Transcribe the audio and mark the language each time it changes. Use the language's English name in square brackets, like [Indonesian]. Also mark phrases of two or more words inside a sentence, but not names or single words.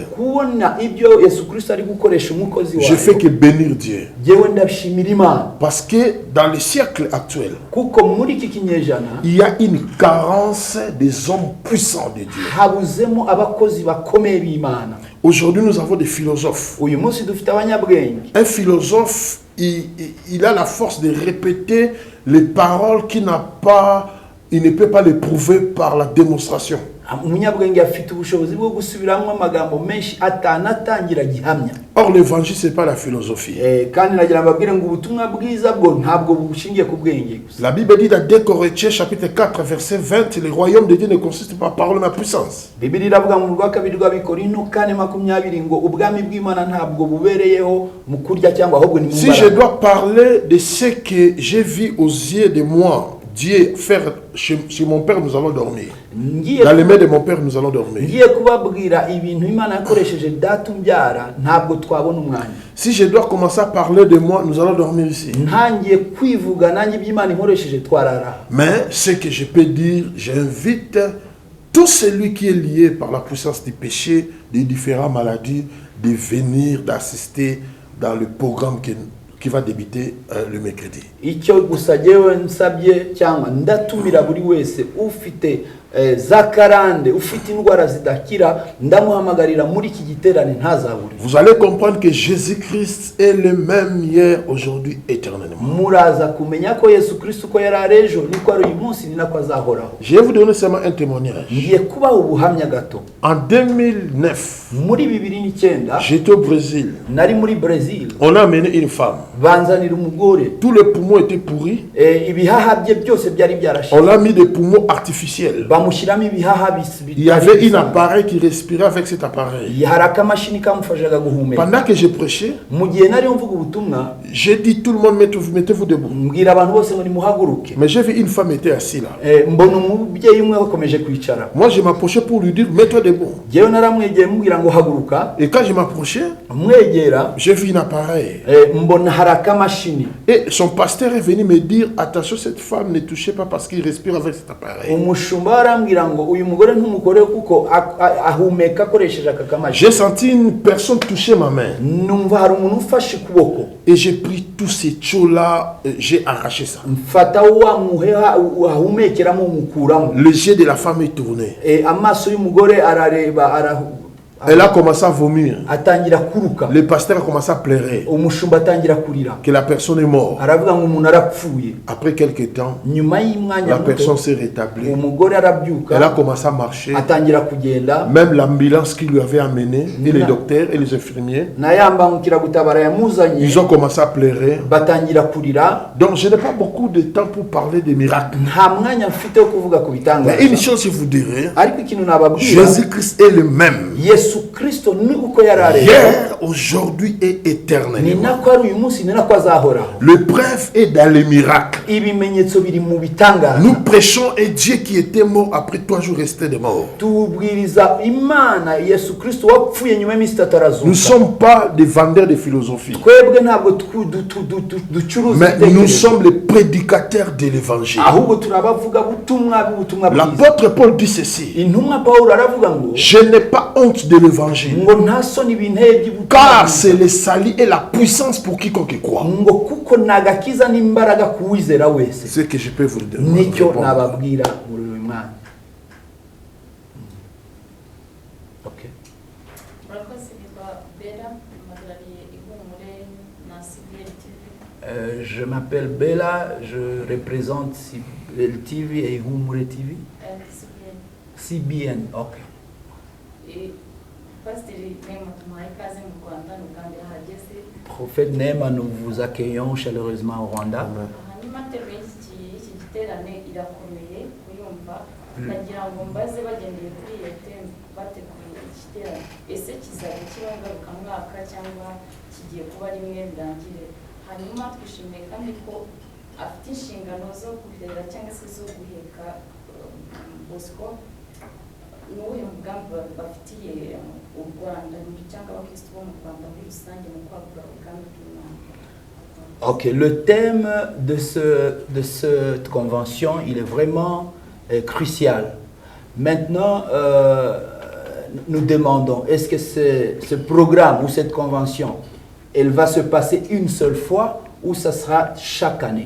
[Kinyarwanda] kubona ibyo Yesu Kristo ari gukoresha umukozi [French] je fais [Kinyarwanda] wawe [French] que bénir Dieu. [Kinyarwanda] jewe ndashimira Imana [French] Parce que dans le siècle actuel, [Kinyarwanda] kuko muri iki kinyejana [French] il y a une carence des hommes puissants de Dieu. [Kinyarwanda] habuzemo abakozi bakomeye b'Imana. [French] Aujourd'hui, nous avons des philosophes. [Kinyarwanda] uyu munsi dufite abanyabwenge. [French] Un philosophe, il a la force de répéter les paroles qu'il n'a pas, il ne peut pas les prouver par la démonstration. [Kinyarwanda] umunyabwenge afite ubushobozi bwo gusubiramo amagambo menshi atanatangira gihamya. [French] Or, l'évangile, ce n'est pas la philosophie. [Kinyarwanda] kandi nagira mbabwire ngo ubutumwa bwiza bwo ntabwo bushingiye ku bwenge gusa. [French] La Bible dit dans 2 Corinthiens chapitre 4 verset 20, le royaume de Dieu ne consiste pas par la puissance. [Kinyarwanda] Bibiri iravuga mu rwa kabiri rw'Abikorino 4:20 ngo ubwami bw'Imana ntabwo bubereyeho mu kurya cyangwa ahubwo ni mu [French] Si [Kinyarwanda] mbaraga. [French] je dois parler de ce que j'ai vu aux yeux de moi, Dieu faire chez mon père, nous allons dormir. Dans les mains de mon père, nous allons dormir. [Kinyarwanda] ngiye kubabwira ibintu Imana yakoresheje data umbyara ntabwo twabona umwanya. [French] Si je dois commencer à parler de moi, nous allons dormir ici. [Kinyarwanda] ntangiye kwivuga nanjye iby'Imana inkoresheje twarara. [French] Mais ce que je peux dire, j'invite tout celui qui est lié par la puissance du péché, des différentes maladies, de venir, d'assister dans le programme qui va débuter le mercredi. [Kinyarwanda] icyo gusa jewe nsabye cyangwa ndatumira buri wese ufite zakarande ufite indwara zidakira ndamuhamagarira muri iki giterane ntazabure. [French] Vous allez comprendre que Jésus-Christ est le même hier, aujourd'hui, éternellement. [Kinyarwanda] Muraza kumenya ko Yesu Kristo ko yari ejo niko ari uyu munsi ni nako azahoraho. [French] Je vais vous donner seulement un témoignage. [Kinyarwanda] Ngiye kuba ubuhamya gato. [French] En 2009, [Kinyarwanda] Muri 2009 [French] j'étais au Brésil. [Kinyarwanda] nari muri Brazil. [French] On a amené une femme. [Kinyarwanda] Banzanira umugore. [French] Tous les poumons étaient pourris. [Kinyarwanda] Ibihaha bye byose byari byarashize. [French] On a mis des poumons artificiels. [Kinyarwanda] Bamushyiramo ibihaha [French] Il y avait un appareil qui respirait avec cet appareil. [Kinyarwanda] hari akamashini kamufashaga guhumeka. [French] Pendant que je prêchais, [Kinyarwanda] Mu gihe nari mvuga ubutumwa [French] j'ai dit tout le monde mettez-vous debout. [Kinyarwanda] mbwira abantu bose ngo nimuhaguruke. [French] Mais j'ai vu une femme était assise là. [Kinyarwanda] Mbona umubyeyi umwe bakomeje kwicara. [French] Moi je m'approchais pour lui dire mets-toi debout. [Kinyarwanda] Jewe naramwegeye mubwira ngo haguruka. [French] Et quand je m'approchais, [Kinyarwanda] Mwegera [French] j'ai vu un appareil. [Kinyarwanda] mbona hari akamashini. [French] Et son pasteur est venu me dire attention, cette femme ne touchez pas parce qu'il respire avec cet appareil. [Kinyarwanda] Umushumba arambwira ngo uyu mugore ntumukore kuko ahumeka akoresheje aka kamashini. [French] J'ai senti une personne toucher ma main. [Kinyarwanda] Numva hari umuntu ufashe ukuboko. [French] Et j'ai pris tous ces tchos-là, j'ai arraché ça. [Kinyarwanda] Mfata wa muheha ahumekeramo umukuramo. [French] Le jet de la femme est tourné. [Kinyarwanda] Amaso y'umugore arareba [French] Elle a commencé à vomir. [Kinyarwanda] atangira kuruka. [French] Le pasteur a commencé à pleurer [Kinyarwanda] Umushumba atangira kurira. [French] que la personne est morte. [Kinyarwanda] Aravuga ngo umuntu arapfuye. [French] Après quelques temps, [Kinyarwanda] Nyuma y'umwanya [French] la [Kinyarwanda] muto, [French] personne s'est rétablie. [Kinyarwanda] umugore arabyuka. [French] Elle a commencé à marcher. [Kinyarwanda] Atangira kugenda. [French] Même l'ambulance qui lui avait amené, et les docteurs et les infirmiers, [Kinyarwanda] Na yambangukira gutabara yamuzanye. [French] ils ont commencé à pleurer. [Kinyarwanda] Batangira kurira. [French] Donc je n'ai pas beaucoup de temps pour parler des miracles. [Kinyarwanda] Nta mwanya mfite wo kuvuga ku bitangaza. [French] Mais une chose je vous dirai, [Kinyarwanda] Ariko ikintu nababwira, [French] Jésus-Christ est le même. [Kinyarwanda] Yesu Kristo ni uko yarare. [French] Hier, aujourd'hui et [Kinyarwanda] Ni [French] éternellement. [Kinyarwanda] nako ari uyu munsi ni nako azahoraho. [French] Le preuve est dans les miracles. [Kinyarwanda] Ibimenyetso biri mu bitangaza. [French] Nous prêchons un Dieu qui était mort après 3 jours resté de mort. [Kinyarwanda] Tubwiriza Imana Yesu Kristo wapfuye nyuma y'iminsi itatu arazuka. [French] Nous ne sommes pas des vendeurs de philosophie, [Kinyarwanda] Twebwe ntabwo ducuruza [French] mais nous [Kinyarwanda] ibitekerezo. [French] sommes les prédicateurs de l'évangile. [Kinyarwanda] Ahubwo turabavuga butumwa bw'ubutumwa bwiza. [French] L'apôtre Paul dit ceci: [Kinyarwanda] Intumwa Pawulo aravuga ngo [French] je n'ai pas honte de l'évangile, [Kinyarwanda] ngo nta soni binteye by'ubutumwa [French] car [Kinyarwanda] bwiza. [French] c'est le salut et la puissance pour quiconque croit. [Kinyarwanda] ngo kuko nagakiza n'imbaraga kuwizera wese. [French] C'est ce que je peux vous dire. [Kinyarwanda] Nicyo nababwira muri uyu mwanya. Okay. Murakoze nitwa Bella mpagarariye ihumure na CBN TV. [French] Je m'appelle Bella, je représente CBN TV et Ihumure TV. CBN, ok. [Kinyarwanda] Pasiteri Neema tumuhaye ikaze mu Rwanda ni ubwa mbere ahageze. [French] Prophète Neema, nous vous accueillons chaleureusement au Rwanda. [Kinyarwanda] Hanyuma terme y'iki giterane irakomeye kuyumva, nagira ngo mbaze bagendeye kuri iyo teme bateguye iki giterane, ese kizaba kiba ngarukamwaka cyangwa kigiye kuba rimwe birangire? Hanyuma twishimiye kandi ko afite inshingano zo kurera cyangwa se zo guheka Bosco. N'uwuhe mugambi bafitiye u Rwanda cyangwa abakristo bo mu Rwanda muri rusange mu kwagura ubwami bw'Imana? [French] Ok, le thème de cette convention, il est vraiment crucial. Maintenant, nous demandons, est-ce que ce programme ou cette convention, elle va se passer une seule fois ou ça sera chaque année?